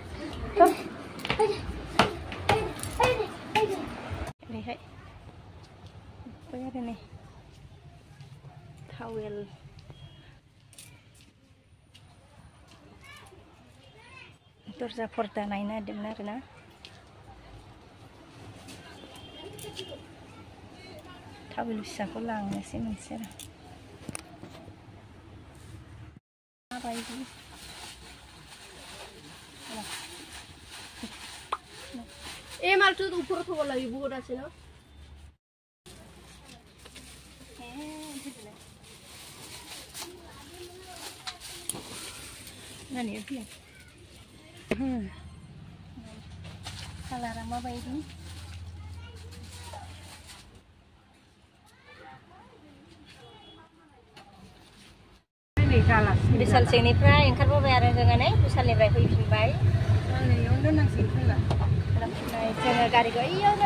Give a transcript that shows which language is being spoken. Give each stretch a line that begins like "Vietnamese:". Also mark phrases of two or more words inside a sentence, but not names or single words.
Bodo: ओरैहाय बै आरो नै टावेल दरजा पर्दा नायनो नागिरदोंमोन आरोना टावेल फिसाखौ लांनोसै मोनसे आरो माबायदि
Assamese: এই মালটো ওপৰত থব লাগিব বহুত আছে ন
Bodo: नानि फैया कालारा माबायदि बिशाल सिंनिफ्राय ओंखारबोबाय आरो जोङो नै बिशालनिफ्राय फैफिनबाय जोङो गारिखौ ओइयावनो